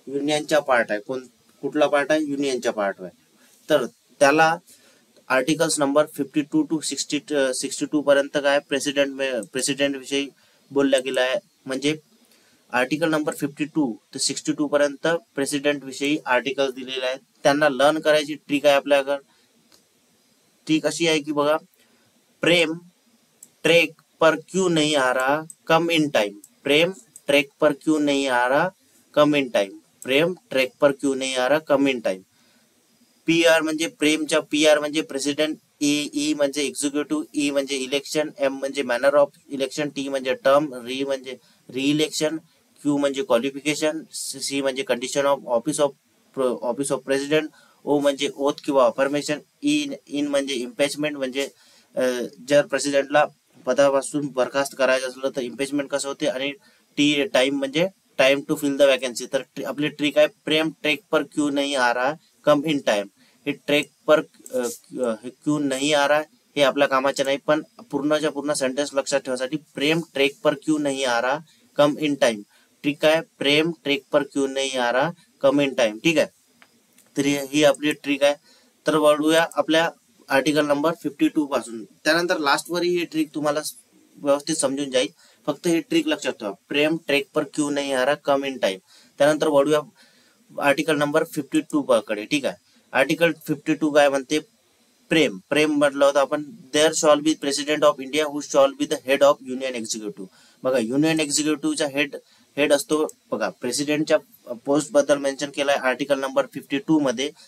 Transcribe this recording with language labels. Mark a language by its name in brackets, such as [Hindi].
[Marathi] युनियनचा part आहे, कुठला part आहे? युनियनचा पार्ट आहे। तर त्याला आर्टिकल्स नंबर 52 टू 62 पर्यंत काय प्रेसिडेंट विषयी बोलल्या गेला आहे। म्हणजे आर्टिकल नंबर 52 ते 62 पर्यंत प्रेसिडेंट विषयी आर्टिकल्स दिलेले आहेत। त्यांना लर्न करायची ट्रिक आहे आपल्याकडे। ट्रिक अशी आहे की बघा, [Hindi] प्रेम ट्रैक पर क्यों नहीं आ रहा, कम इन टाइम। प्रेम ट्रैक पर क्यों नहीं आ रहा, कम इन टाइम। प्रेम ट्रैक पर क्यों नहीं आ रहा, कम इन टाइम। [Marathi] पीआर म्हणजे प्रेमच्या पीआर म्हणजे प्रेसिडेंट, ई म्हणजे एक्झिक्युटिव्ह, ई म्हणजे इलेक्शन, एम म्हणजे मॅनर ऑफ इलेक्शन, टी म्हणजे टर्म, री म्हणजे री-इलेक्शन, क्यू म्हणजे क्वालिफिकेशन, सी म्हणजे condition of office of president, ओ म्हणजे ओथ किंवा अफर्मेशन, इन म्हणजे इम्पीचमेंट म्हणजे जर प्रेसिडेंटला पदापासून बरखास्त करायचं असलं तर इम्पीचमेंट कसं होते, आणि टी टाइम म्हणजे time to fill the vacancy. तर आपली ट्रिक आहे [Hindi] प्रेम ट्रैक पर क्यों नहीं आ रहा, कम इन टाइम। [Marathi] हे ट्रैक पर क्यों नहीं आ रहा हे आपल्या कामाचे नाही, पण पूर्णच्या पूर्ण सेंटेन्स लक्षात ठेवासाठी [Hindi] प्रेम ट्रैक पर क्यों नहीं आ रहा, कम इन टाइम। [Marathi] ट्रिक आहे [Hindi] प्रेम ट्रैक पर क्यों नहीं आ रहा, कम इन टाइम, [Marathi] ठीक आहे। तर ही आपली ट्रिक आहे। तर वळूया आपल्या आर्टिकल नंबर 52 पासून। त्यानंतर लास्टवर ही ट्रिक तुम्हाला व्यवस्थित समजून जाईल, फक्त ही ट्रिक लक्षात ठेवा, [Hindi] प्रेम ट्रैक पर क्यों नहीं आ रहा, कम इन टाइम। [Marathi] त्यानंतर वळूया आर्टिकल नंबर 52 कडे, ठीक आहे। आर्टिकल 52 काय म्हणते? प्रेम म्हटलं होतं आपण, [English] There shall be president of India who shall be the head of union executive. [Marathi] बघा, युनियन एक्झिक्युटिव्हचा हेड असतो बघा, प्रेसिडेंटच्या पोस्ट बद्दल मेन्शन केलाय आर्टिकल नंबर 52 मध्ये।